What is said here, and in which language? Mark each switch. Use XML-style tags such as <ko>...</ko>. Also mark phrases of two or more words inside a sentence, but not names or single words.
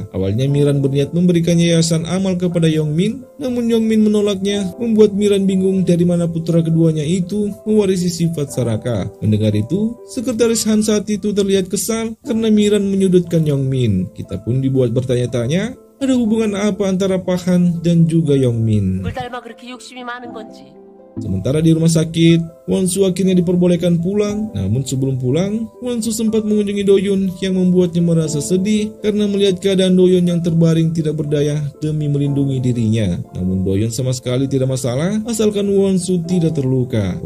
<id>Awalnya Miran berniat memberikan yayasan amal kepada Yongmin, namun Yongmin menolaknya, membuat Miran bingung dari mana putra keduanya itu mewarisi sifat serakah. Mendengar itu, sekretaris Han saat itu terlihat kesal karena Miran menyudutkan Yongmin. Kita pun dibuat bertanya-tanya, ada hubungan apa antara Pahan dan juga Yongmin?</id> <ko>물 닮아 그렇게 욕심이 많은 건지.</ko> <id>Sementara di rumah sakit, Won-su akhirnya diperbolehkan pulang. Namun sebelum pulang, Won-su sempat mengunjungi Doyon yang membuatnya merasa sedih karena melihat keadaan Doyon yang terbaring tidak berdaya demi melindungi dirinya. Namun Doyon sama sekali tidak masalah asalkan Won-su tidak terluka.</id>